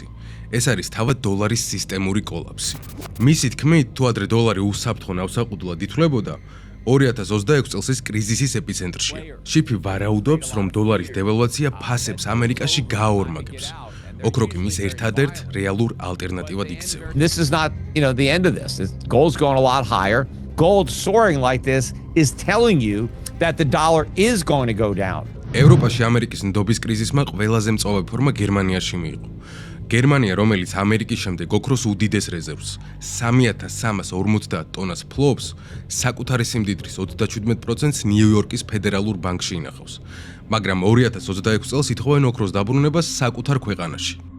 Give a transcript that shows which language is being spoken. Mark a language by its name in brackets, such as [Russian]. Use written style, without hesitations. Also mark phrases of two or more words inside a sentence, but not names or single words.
[Georgian] ეს არის თავად დოლარის სისტემური კოლაფსი. მისი თქმით, თუ ადრე დოლარი უსაფრთხო ნავსაყუდლად ითვლებოდა, 2026 წელს ის კრიზისის ეპიცენტრშია. შიფი ვარაუდობს, რომ დოლარის დევალვაცია ფასებს ამერიკაში გააორმაგებს. ოქრო კი მის ერთადერთ რეალურ ალტერნატივად იქცევა. [English] This is not, the end of this. Gold's going a lot higher. Gold soaring like this is telling you that the dollar is going to go down. [Georgian] ევროპაში ამერიკის ნდობის კრიზისმა ყველაზე მწვავე ფორმა გერმანიაში მიიღო. გერმანია, რომელიც ამერიკის შემდეგ ოქროს უდიდეს რეზერვს, 3,350 ტონას ფლობს, საკუთარი სიმდიდრის 37%-ს ნიუ-იორკის ფედერალურ ბანკში ინახავს. მაგრამ 2026 წელს ითხოვენ ოქროს დაბრუნებას საკუთარ ქვეყანაში.